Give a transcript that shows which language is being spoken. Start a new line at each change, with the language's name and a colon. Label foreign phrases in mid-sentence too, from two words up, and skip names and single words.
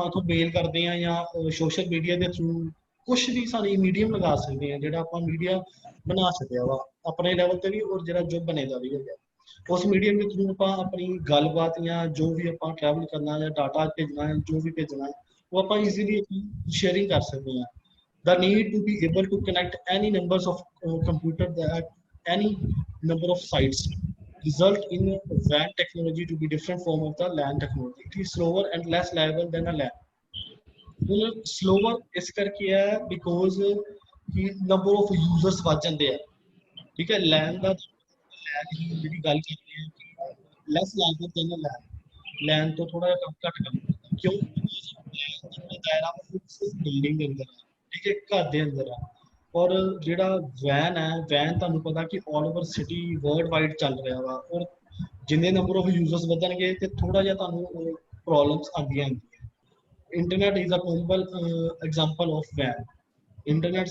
Punjabi: ਉੱਥੋਂ ਮੇਲ ਕਰਦੇ ਆ ਜਾਂ
English: social media
Punjabi: ਦੇ ਥਰੂ ਕੁਛ ਵੀ ਸਾਨੂੰ ਮੀਡੀਅਮ ਲਗਾ ਸਕਦੇ ਆ ਜਿਹੜਾ ਆਪਾਂ ਮੀਡੀਆ ਬਣਾ ਸਕਿਆ ਵਾ ਆਪਣੇ ਲੈਵਲ ਤੇ ਵੀ ਔਰ ਜਿਹੜਾ ਜੋ ਬਣੇਗਾ ਵੀ ਹੈਗਾ ਉਸ ਮੀਡੀਅਮ ਦੇ ਥਰੂ ਆਪਾਂ ਆਪਣੀ ਗੱਲਬਾਤ ਜਾਂ ਜੋ ਵੀ ਆਪਾਂ ਟਰੈਵਲ ਕਰਨਾ ਜਾਂ ਡਾਟਾ ਭੇਜਣਾ ਹੈ ਜੋ ਵੀ ਭੇਜਣਾ ਹੈ ਉਹ ਆਪਾਂ
English: easily sharing
Punjabi: ਕਰ ਸਕਦੇ ਹਾਂ
English: the need to be able to connect any numbers of computer that any number of sites result in WAN technology to be different form of the LAN technology. It is slower and less reliable than a LAN.
Punjabi: ਹੁਣ slower ਇਸ ਕਰਕੇ ਹੈ because ਕਿ
English: number of users
Punjabi: ਵੱਧ ਜਾਂਦੇ ਆ ਠੀਕ ਹੈ LAN ਦਾ LAN ਹੀ ਜਿਹੜੀ ਗੱਲ ਕਰਦੇ ਆ ਕਿ
English: less reliable than a LAN
Punjabi: ਤੋਂ ਥੋੜਾ ਜਿਹਾ ਘੱਟ ਕੰਮ ਕਰਦਾ ਕਿਉਂ LAN ਦਾਇਰਾ ਬਿਲਡਿੰਗ ਦੇ ਅੰਦਰ ਠੀਕ ਹੈ ਘਰ ਦੇ ਅੰਦਰ ਆ ਔਰ ਜਿਹੜਾ ਵੈਨ ਹੈ ਵੈਨ ਤੁਹਾਨੂੰ ਪਤਾ ਕਿ
English: all over city world wide
Punjabi: ਚੱਲ ਰਿਹਾ ਵਾ ਔਰ ਜਿੰਨੇ
English: number of users
Punjabi: ਵਧਣਗੇ ਤੇ ਥੋੜਾ ਜਿਹਾ ਤੁਹਾਨੂੰ ਪ੍ਰੋਬਲਮਸ ਆਉਂਦੀਆਂ
English: internet is a compl example of WAN internet